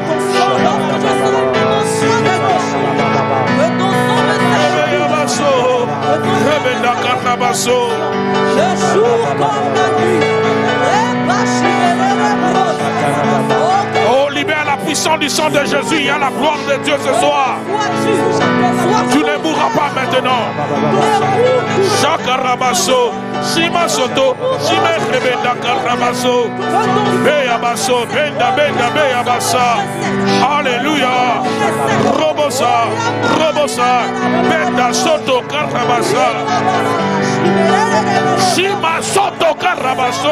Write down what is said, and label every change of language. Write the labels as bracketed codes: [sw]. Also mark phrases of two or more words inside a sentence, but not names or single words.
[fr] Rebenda Karabaso. Oh, libère la puissance du sang de Jésus. Il y a la gloire de Dieu ce soir. Tu ne mourras pas maintenant. Shakarabaso, Shima Soto, Shime Rebenda Karabaso, Beyabaso, Benda, Benda, Beyabasa. Alléluia. Robosa, Robosa, Benda Soto Karabasa. Shima Soto Karabaso.